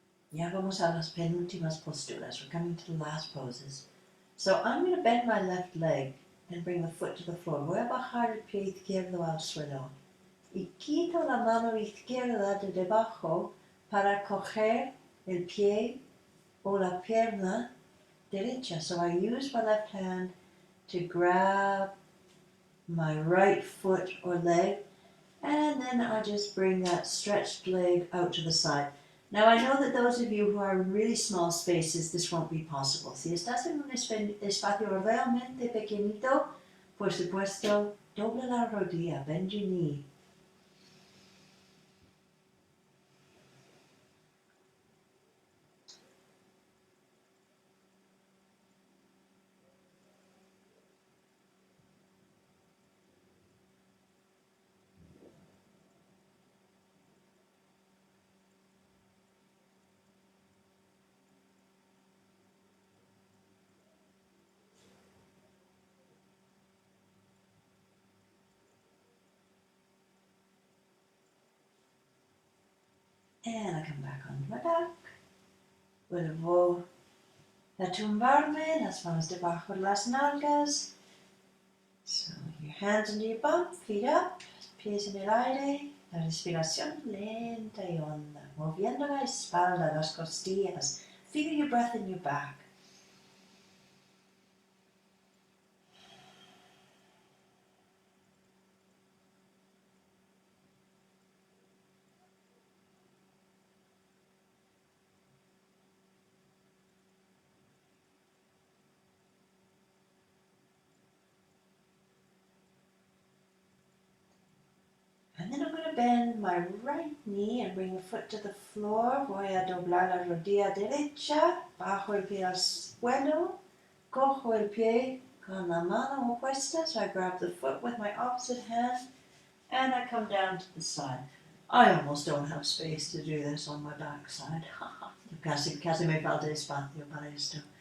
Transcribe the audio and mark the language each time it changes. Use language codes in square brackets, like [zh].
[es] Ya vamos a las penúltimas posturas. [en] We're coming to the last poses. So I'm going to bend my left leg and bring the foot to the floor. [es] Voy a bajar el pie izquierdo al suelo. Y quito la mano izquierda de debajo para coger el pie o la pierna derecha. [en] So I use my left hand to grab my right foot or leg, and then I just bring that stretched leg out to the side. Now I know that those of you who are in really small spaces, this won't be possible. [es] Si estás en un espacio realmente pequeñito, por supuesto, doble la rodilla, [en] bend your knee. And I come back onto my back. [es] Vuelvo a tumbarme, las manos debajo de las nalgas. [en] So your hands under your bum, feet up, [es] pies en el aire. La respiración lenta y honda, moviendo la espalda, las costillas. [en] Feel your breath in your back. And then I'm going to bend my right knee and bring the foot to the floor. [es] Voy a doblar la rodilla derecha, bajo el pie al suelo, cojo el pie con la mano opuesta, [en] so I grab the foot with my opposite hand, and I come down to the side. I almost don't have space to do this on my backside. Casi me falta espacio para esto.